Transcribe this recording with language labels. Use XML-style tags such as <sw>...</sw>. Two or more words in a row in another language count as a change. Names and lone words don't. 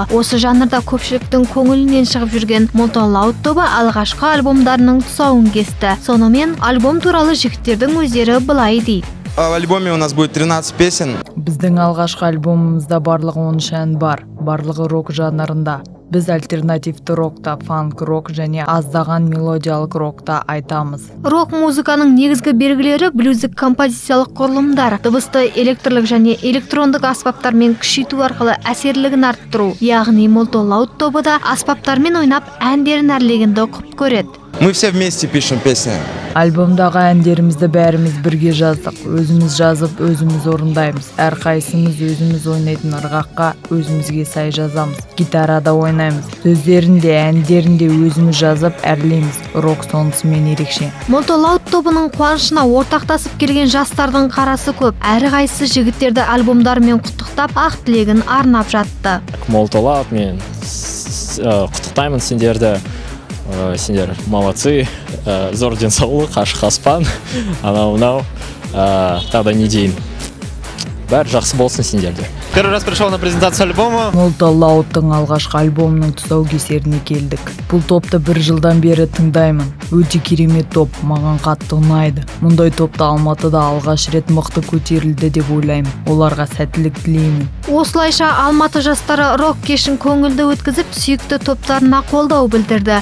<kk>Осы жанрда көпшіліктің көңілінен шығып жүрген Molto Loud тобы алғашқы альбомдарының тұсауын кесті. Сонымен альбом туралы жігіттердің өздері былай дейді.</kk> <ru>В альбоме у нас будет 13 песен.</ru> <kk>Біздің алғашқы альбомымызда барлығы 13 ән бар, барлығы рок жанрында. Біз альтернативті рокта, фанк-рок және аздаған мелодиялық рокта айтамыз. Рок музыканың негізгі белгілері блюздік композициялық құрылымдар, дыбысты электрлік және электрондық аспаптармен күшейту арқылы әсерлігін арттыру. Яғни Molto Loud тобы да аспаптармен ойнап әндерін әрлегенді құп көреді.</kk> <ru>Мы все вместе пишем песни.</ru> <kk>Альбомдағы әндерімізді бәріміз бірге жаздық. Өзіміз жазып, өзіміз орындаймыз. Әрқайсымыз өзіміз ойнайтын ырғаққа өзімізге сай жазамыз. Гитарада ойнаймыз. Сөздерінде, әндерінде өзіміз жазып әрлейміз. Рок сонысымен ерекше. Molto Loud тобының қуанышына ортақтасып келген жастардың қарасы көп. Әрқайсысы жігіттерді альбомдарымен құттықтап, ақ тілегін арнап жатты. Molto Loud мен құттықтаймын сендерді. Сендер молодцы, зор денсаулық, ашық аспан, анау-мынау, тағы не дейін. Бәрі жақсы болсын сендерде.</kk> <ru>Первый раз пришел на презентацию альбома.</ru> <kk>Molto Loud'тың алғашқы альбомының тұсаукесеріне келдік. Бұл топты бір жылдан бері тыңдаймын. Өте керемет топ, маған қатты ұнайды. Мұндай топты Алматыда алғаш рет мықты көтерілді деп ойлаймын. Оларға сәттілік тілеймін. Осылайша Алматы жастары рок кешін көңілді өткізіп, сүйікті топтарына қолдау білдірді.</kk>